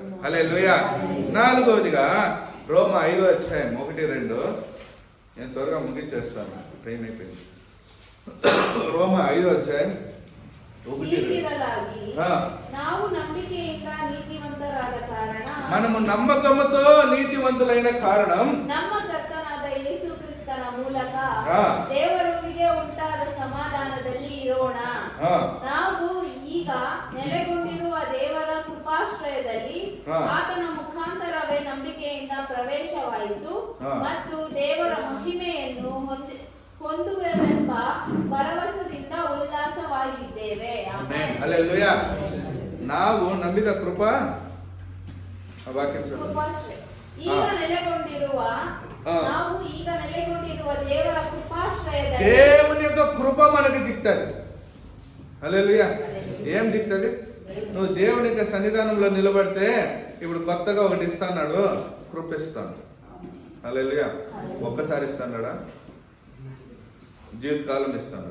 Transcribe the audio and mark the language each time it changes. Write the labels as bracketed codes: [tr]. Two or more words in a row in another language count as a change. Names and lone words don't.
[te] హల్లెలూయా. నాలుగవదిగా రోమా 5:1-2. నేను త్వరగా ముగించేస్తాను, టైం అయిపోయింది. రోమా 5:1-2. మనము నమ్మకముతో నీతివంతులైన కారణం [kn] ನಮ್ಮಕರ್ತನಾದ ಯೇಸು ಕ್ರಿಸ್ತನ ಮೂಲಕ ದೇವರೊಂದಿಗೆ ಉಂಟಾದ ಸಮಾಧಾನದಲ್ಲಿ ಇರೋಣ. ನಾವು ಈಗ ನೆಲೆಗೊಂಡಿರುವ ದೇವರ ಕೃಪಾಶ್ರಯದಲ್ಲಿ ಆತನ ಮುಖಾಂತರವೇ ನಂಬಿಕೆಯಿಂದ ಪ್ರವೇಶವಾಯಿತು ಮತ್ತು ದೇವರ ಮಹಿಮೆಯನ್ನು ಹೊಂದುವೆವೆಂಬ ಭರವಸೆಯಿಂದ ಉಲ್ಲಾಸವಾಗಿದ್ದೇವೆ. ಆಮೆನ್. ಹಲ್ಲೆಲೂಯಾ. ನಾವು ನಂಬಿದ ಕೃಪಾ ಈಗ ನೆಲೆಗೊಂಡಿರುವ ದೇವರ ಕೃಪಾಶ್ರಯದಲ್ಲಿ [te] దేవుని యొక్క కృప మనకి చిక్తది. హల్లెలూయా. ఏం చిక్తది? నువ్వు దేవుని యొక్క సన్నిధానంలో నిలబడితే ఇప్పుడు కొత్తగా ఒకటి ఇస్తాడు, కృప ఇస్తాడు. హల్లెలూయా. ఒక్కసారి ఇస్తాడా? జీవితకాలం ఇస్తాడు.